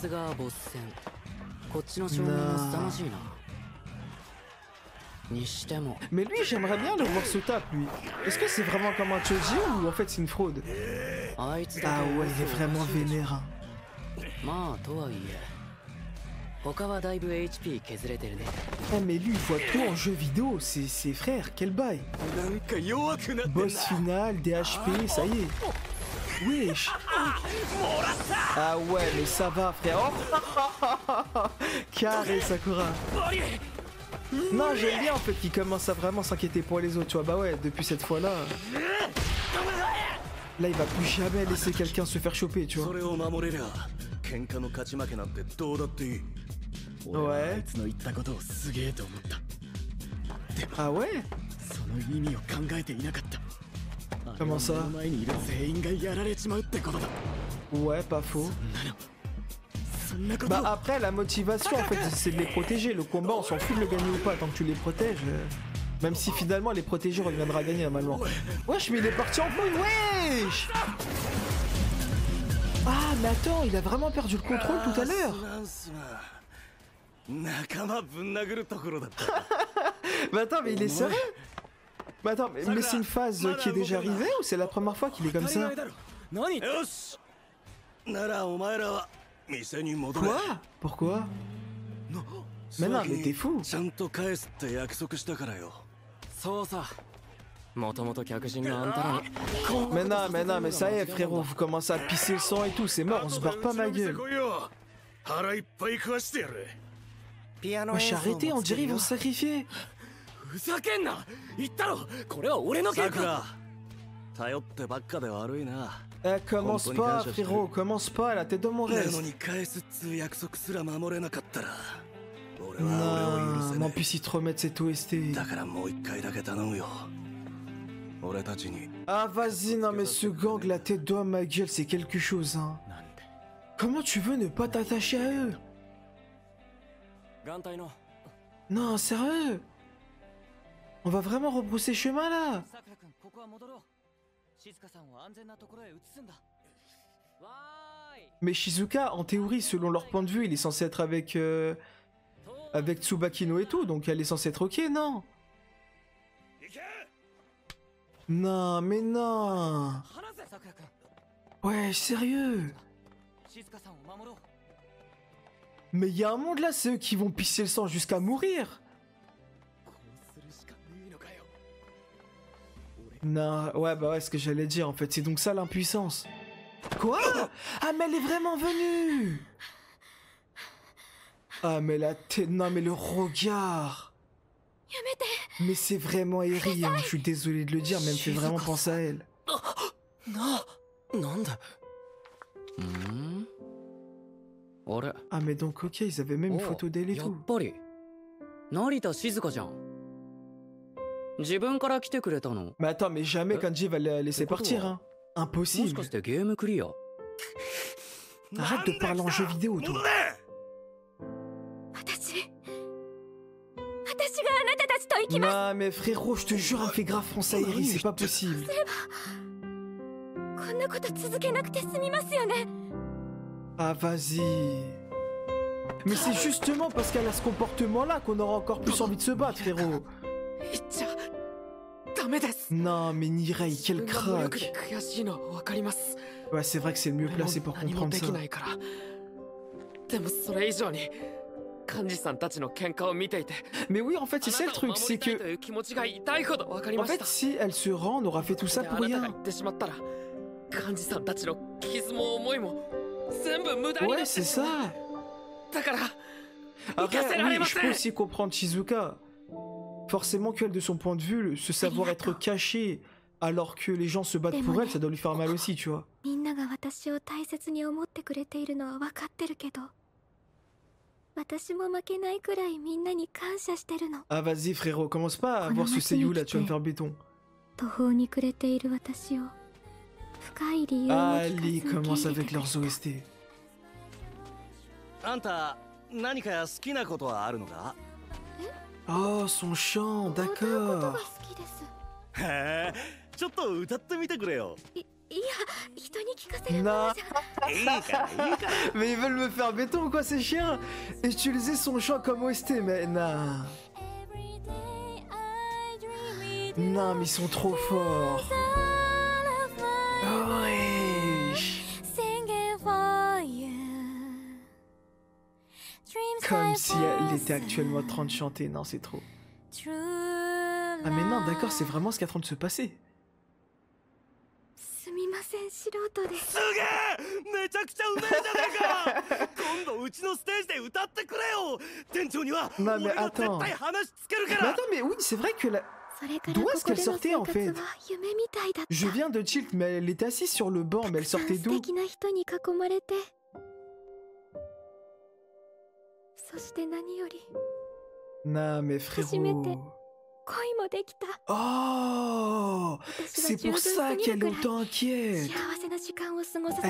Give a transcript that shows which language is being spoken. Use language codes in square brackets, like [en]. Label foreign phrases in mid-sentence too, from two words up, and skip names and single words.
[fr] Non. Mais lui j'aimerais bien le voir se tape lui. Est-ce que c'est vraiment comme un Choji ou en fait c'est une fraude? Ah ouais, il est vraiment vénère. [ja] 他はだいぶ HP 削れてるね。 [fr] Ah mais lui il voit tout en jeu vidéo, c'est ses frères, quel bail. [ja] なんか弱くなってんな。 [fr] Boss final, DHP, ça y est. Wesh. Ah ouais mais ça va frère. Oh carré Sakura. Non j'aime bien en fait qu'il commence à vraiment s'inquiéter pour les autres, tu vois. Bah ouais, depuis cette fois là. Là il va plus jamais laisser quelqu'un se faire choper, tu vois. [ja] それを守れりゃ喧嘩の勝ち負けなんてどうだっていい。俺はあいつの言ったことをすげえと思った。 [fr] Ah ouais? [ja] その意味を考えていなかった。 [fr] Comment ça? [ja] 目の前にいる全員がやられちまうってことだ。 [fr] Ouais, pas faux. [ja] そんなこと。 [fr] Bah après la motivation en fait c'est de les protéger. Le combat on s'en fout de le gagner ou pas tant que tu les protèges. Même si finalement les protégés reviendra à gagner normalement. Wesh mais il est parti en couille, wesh. Ah mais attends, il a vraiment perdu le contrôle tout à l'heure. [ja] 仲間ぶん殴るところだった。 [fr] Mais attends mais il est sérieux? Mais attends mais c'est une phase qui est déjà arrivée ou c'est la première fois qu'il est comme ça? [ja] 何？よし。ならお前らは店に戻れ。 [fr] Quoi? Pourquoi? Mais non mais t'es fou. [ja] ちゃんと返すって約束したからよ。そうさ。もともと客人があんたらに。 [fr] Mais non mais ça y est frérot, vous commencez à pisser le sang et tout, c'est mort, on se barre pas ma gueule. [ja] 腹いっぱい食わしてやる。 [fr] Wesh arrêtez, on dirait ils vont se sacrifier. [ja] ふざけんな。言ったろ。これは俺の喧嘩。さくら、頼ってばっかで悪いな。 [fr] Eh, commence pas, frérot, commence pas, la tête de mon [ja] な [fr] reste. [ja] のに返すっつう約束すら守れなかったら、俺は俺を許せ [fr] Non, [ja] な [fr] non, [ja] い。 [fr] puis s'ils te remettent cette OST. [ja] だからもう一回だけ頼むよ。俺たちに。 [fr] Ah, vas-y, non, mais ce gang, la tête d'homme, ma gueule, c'est quelque chose, hein. Comment tu veux ne pas t'attacher à eux? [ja] 眼帯の。 [fr] Non, sérieux? On va vraiment rebrousser chemin là? [ja] さくら君、ここは戻ろう。静香さんを安全なところへ移すんだ。わーい。 [fr] Mais Shizuka, en théorie, selon leur point de vue, il est censé être avec avec Tsubakino et tout, donc elle est censée être ok, non? Non, mais non. [ja] 話せ、さくら君。 [fr] Ouais, sérieux. [ja] 静香さんを守ろう。 [fr] Mais il y a un monde là, c'est eux qui vont pisser le sang jusqu'à mourir. [ja] こうするしかねえのかよ。 [fr] Non, ouais, bah ouais, ce que j'allais dire en fait, c'est donc ça l'impuissance. Quoi? Ah, mais elle est vraiment venue! Ah, mais la tête, non, mais le regard! Mais c'est vraiment Eri, hein. Je suis désolé de le dire, mais elle me fait vraiment penser à elle. [ja] なんだ。あれ。 [fr] Ah, mais donc, ok, ils avaient même une photo d'elle et [ja] やっ [fr] tout. [ja] ぱり。成田静香じゃん。自分から来てくれたの。 [fr] Mais attends, mais jamais Kanji va la laisser partir, hein. [ja] もし [fr] Impossible. [ja] かしてゲームクリア。 [fr] Arrête de parler en jeu vidéo, toi. [ja] 私があなたたちと行きます。 [fr] Non, mais frérot, je te jure, elle me fait grave penser à Eri, c'est pas possible. [ja] こんなこと続けなくて済みますよね。 [fr] Ah, vas-y. Mais c'est justement parce qu'elle a ce comportement-là qu'on aura encore plus envie de se battre, frérot. [ja] 言っちゃダメです。 [fr] Non, mais Nirei, quel [ja] 自分が無力 [fr] crack. [ja] で悔しいのは分かります。 [fr] Ouais, c'est vrai que c'est le mieux [ja] 俺も [fr] placé pour [ja] 何も [fr] comprendre [ja] で [fr] ça. [ja] きないから。でもそれ以上に幹事さんたちの喧嘩を見ていて、 [fr] Mais oui, en fait, c'est [ja] あ [fr] ça [ja] な [fr] le [ja] たを [fr] truc, [ja] 守 [fr] c'est [ja] りたい [fr] que... [ja] という気持ちが痛いほど分かり [fr] En [ja] まし [fr] fait, [ja] た。 [fr] si elle se rend, on aura fait tout ça [ja] で [fr] pour [ja] あなた [fr] rien. [ja] が言ってしまったら、幹事さんたちの傷も思いも全部無駄にな [fr] Ouais, [ja] って [fr] c'est [ja] しまう。 [fr] ça. [ja] だから [fr] Après, Ika, c'est la oui, révolte. je peux aussi comprendre Shizuka. Forcément qu'elle, de son point de vue, se savoir être cachée alors que les gens se battent pour elle, ça doit lui faire mal aussi, tu vois. [ja] みんなが私を大切に思ってくれているのは分かってるけど、私も負けないくらいみんなに感謝してるの。 [fr] Ah, vas-y, frérot, commence pas à voir ce seiyuu là, tu vas me faire béton. [ja] 途方に暮れている私を深い理由を聞 [fr] Allez, [ja] かずに [fr] commence [ja] 受け [fr] avec [ja] 入れてくれ [fr] leurs [ja] た。 [fr] OST. [ja] あんた何か好きなことはあるのか？ [fr] Oh, son chant, [ja] 歌うこと [fr] d'accord. [ja] が好きです。へえ、ちょっと歌ってみてくれよ。いや、人に聞かせるもの [fr] Non, [ja] じゃ。いいからいいから。 [fr] mais ils veulent me faire béton ou quoi, ces chiens? Utiliser son chant comme OST, mais non. Non, mais ils sont trop forts. Wesh. Comme si elle était actuellement en train de chanter. Non, c'est trop. Ah mais non, d'accord, c'est vraiment ce qui est en train de se passer. [ja] すみません素人ですすげえめちゃくちゃうめえじゃねえか今度うちのステージで歌ってくれよ店長には [fr] Non, mais [ja] 俺が絶 [fr] attends. [ja] 対話つけるか [fr] Mais [ja] ら [fr] attends, mais oui, c'est vrai que la... [ja] それから [fr] D'où [ja] こ [fr] est-ce [ja] こ [fr] qu'elle [ja] での [fr] sortait, en [ja] 生 [fr] fait? [ja] 活は夢みたいだった [fr] Je viens de Tilt, mais elle était assise sur le banc, mais elle [ja] たくさん [fr] sortait [ja] 素 [fr] d'où? [ja] 敵な人に囲まれてそして何より [fr] Non, mais [ja] 初めて [fr] frérot... [ja] 恋もできた [fr] Oh, [ja] 私は [fr] c'est [ja] 十 [fr] pour [ja] 分す [fr] ça [ja] ぎる [fr] qu'elle [ja] く [fr] est [ja] らい [fr] autant inquiète. [ja] 幸せな時間を過ごさせて